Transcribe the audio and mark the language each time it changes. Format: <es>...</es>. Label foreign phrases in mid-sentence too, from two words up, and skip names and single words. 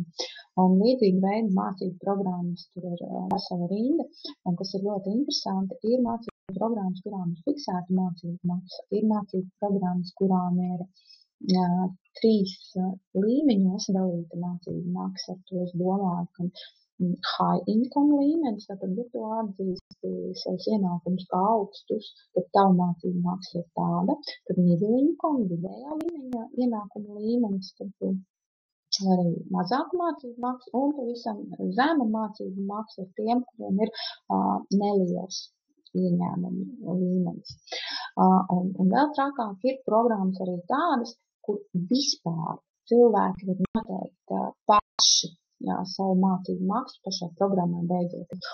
<lv>Un līdzīgi veidi mācību programmas tur ir vesela rinda, un kas ir ļoti interesanti, ir mācību programmas, kurām ir fiksēta mācību maksa, ir mācību programmas, kurām ir 3 līmeņos dalīta mācību maksa. Ar to es domāju, ka</lv> <en>high income</en> <lv>līmenis, tātad, ja tu atzīsti savus ienākumus kā augstus, tad tavu mācību maksa ir tāda, tad</lv> <en>middle income,</en> <lv>vidējā līmeņa ienākumu līmenis, tad arī mazāku mācību maksu un pavisam zema mācību maksa ir tiem, kuriem ir neliels ieņēmumu līmenis. Un vēl trakāk ir programmas arī tādas, kur vispār cilvēki var noteikt paši savu mācību maksu pašai programmai beidzot.</lv>